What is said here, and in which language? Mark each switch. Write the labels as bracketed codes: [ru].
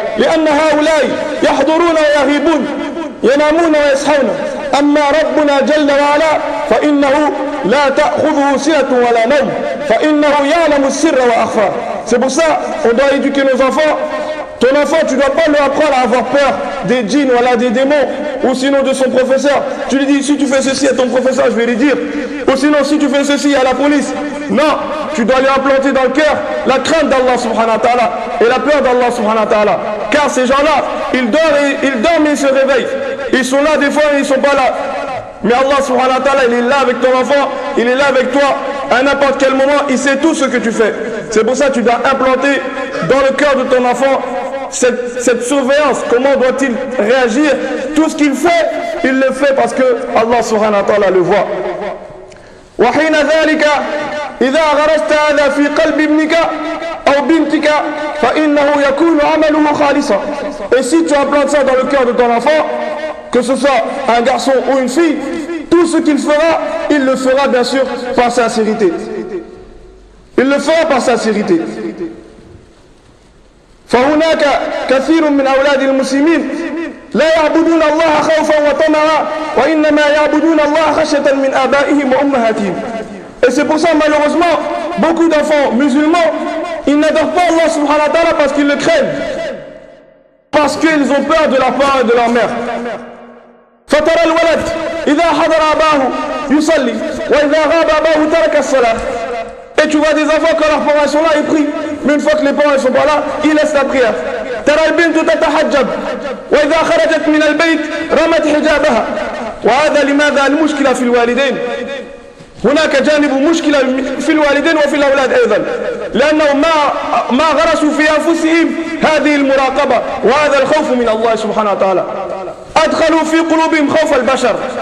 [ar] لأن هؤلاء يحضرون ويغيبون ينامون ويصحون أما ربنا جل وعلا فإنه لا تأخذه سنة ولا نوم فإنه يعلم السر وأخفى. [fr] C'est pour ça qu'on doit éduquer nos enfants. Ton enfant, tu ne dois pas lui apprendre à avoir peur des djinns, voilà, des démons, ou sinon de son professeur. Tu lui dis, si tu fais ceci à ton professeur, je vais lui dire. Ou sinon, si tu fais ceci à la police. Non, tu dois lui implanter dans le cœur la crainte d'Allah subhanahu wa ta'ala et la peur d'Allah subhanahu wa ta'ala. Car ces gens-là, ils dorment et ils se réveillent. Ils sont là des fois et ils ne sont pas là. Mais Allah subhanahu wa ta'ala, il est là avec ton enfant, il est là avec toi. À n'importe quel moment, il sait tout ce que tu fais. C'est pour ça que tu dois implanter dans le cœur de ton enfant cette surveillance. Comment doit-il réagir? Tout ce qu'il fait, il le fait parce que Allah subhanahu wa ta'ala le voit. [ar] وحين ذلك إذا غرست هذا في قلب ابنك أو بنتك فإنه يكون عمله خالصا. [fr] Et si tu implantes ça dans le cœur de ton enfant, que ce soit un garçon ou une fille, tout ce qu'il fera, il le fera bien sûr par sincérité. Il le fera par sincérité. [ar] فهناك كثير من أولاد المسلمين لا يعبدون الله خوفا وطمعا وإنما يعبدون الله خشية من آبائهم وأمهاتهم. [fr] Et c'est pour ça malheureusement beaucoup d'enfants musulmans ils n'adorent pas Allah subhanahu wa ta'ala parce qu'ils le craignent, parce qu'ils ont peur de leur père et de leur mère. [ar] فترى الولد إذا حضر أباه يصلي وإذا غاب أباه ترك الصلاة. [fr] Et tu vois des enfants quand leurs parents sont là ils prient, mais une fois que les parents ne sont pas là ils laissent la prière. [ar] ترى البنت تتحجب وإذا خرجت من البيت رمت حجابها وهذا لماذا المشكلة في الوالدين. هناك جانب مشكلة في الوالدين وفي الأولاد أيضا لأنهم ما غرسوا في أنفسهم هذه المراقبة وهذا الخوف من الله سبحانه وتعالى أدخلوا في قلوبهم خوف البشر.